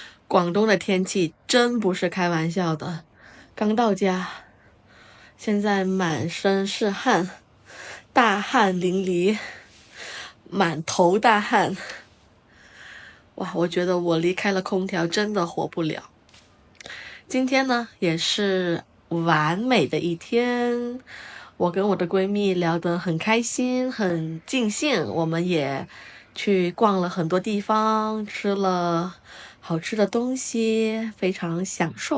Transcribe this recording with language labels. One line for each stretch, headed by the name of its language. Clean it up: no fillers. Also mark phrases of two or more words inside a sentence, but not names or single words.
Chinese: 廣東的天氣真不是開玩笑的，剛到家，現在滿身是汗，大汗淋漓，滿頭大汗。哇，我覺得我離開了空調真的活不了。今天呢，也是完美的一天，我跟我的閨蜜聊得很開心，很盡興，我們也去逛了很多地方，吃了好吃的東西，非常享受。